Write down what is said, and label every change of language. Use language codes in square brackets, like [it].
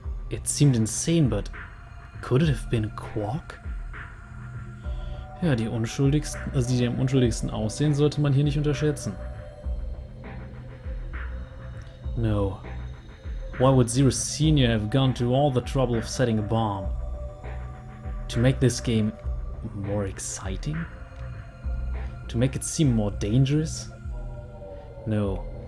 [en] It seemed insane, but could it have been Quark? [de] Ja, die unschuldigsten, also die am unschuldigsten aussehen, sollte man hier nicht unterschätzen. [en] No. Why would Zero Senior have gone to all the trouble of setting a bomb? To make this game more exciting? To make it seem more dangerous? No.